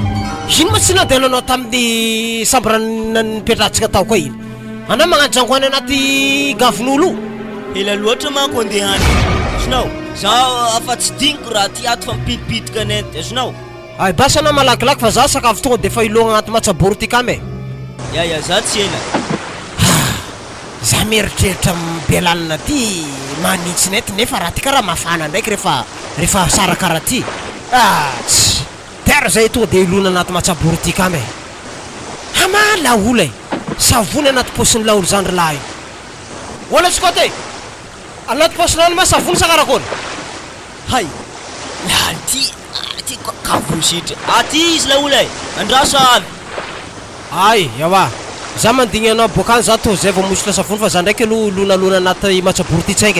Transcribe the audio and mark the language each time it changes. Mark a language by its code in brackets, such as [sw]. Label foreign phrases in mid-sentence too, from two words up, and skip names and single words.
[mg] Ino ma tsy nandehananao tamin'ny sambrana nipetratsika tao koa iny? Ana magnatrango any anaty gavin'olo. Ela loatra manko andehany. Azonao, zaho afa tsy diniko raha ty ato fa mipitipitika anety. Azonao? Ay basa na malakilaky fa za sakafo tonga de fa ilogna agnaty matsaboro ty kame. Ya, za tsy ela. Za mieritreritra mibelalina ty manitsy nety nefa raha ty karaha mafana ndraiky rehefa sara karaha ty. Tsy tera zay tonga de ilona anaty matsaboro ty kame. Ama laola e, savony anaty posin'ny laolo zandry lahy. Ola tsikote, anaty posinany ma savony sa karakôry? Hay, laha ty kavositra. Aty izy laola e, andraso avy. Ay, yawa. Za mandigny anao bokany za to zay vao mositra savony fa za ndraiky lonalona anaty matsaboro ty tsaingy.